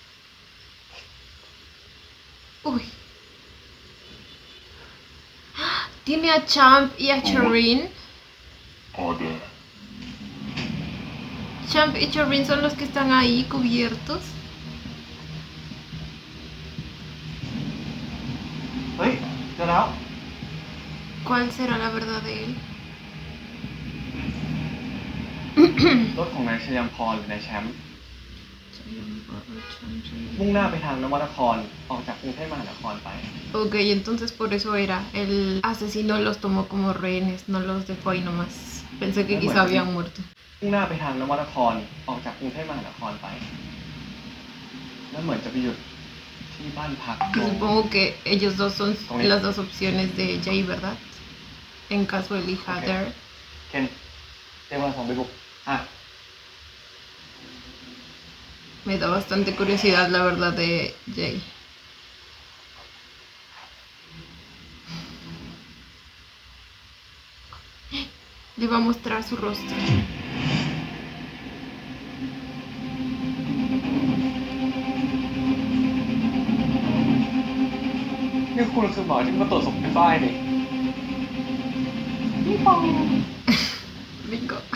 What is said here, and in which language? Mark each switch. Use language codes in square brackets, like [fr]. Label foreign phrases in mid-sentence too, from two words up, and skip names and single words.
[es] Uy. Tiene a Champ y a Chorin. Order. Champ y Chorin son los que están ahí cubiertos. [th] เฮ้ย เจอแล้ว [es] ¿Cuál será la verdad de él? [th] รถของนายชยัมพรหรือนายแชมป์มุ่งหน้าไปทางนวนครออกจากกรุงเทพมหานครไป [es] Ok, entonces por eso era. El asesino los tomó como rehenes, no los dejó ahí nomás. Pensé que quizá habían muerto. [th] มุ่งหน้าไปทางนวนครออกจากกรุงเทพมหานครไป แล้วเหมือนจะไปหยุดที่บ้านพัก [es] Que supongo que ellos dos son las dos opciones de Jay, ¿verdad? En caso elija Dare. [th] เคนเตรียมวันสองไปบุกอ่ะ [es] Me da bastante curiosidad la verdad de Jay. Le va a mostrar su rostro. [th] นี่คุณคือหมอที่มาตรวจศพพี่ฝ้ายนี่ พี่ปอง [es] Bingo.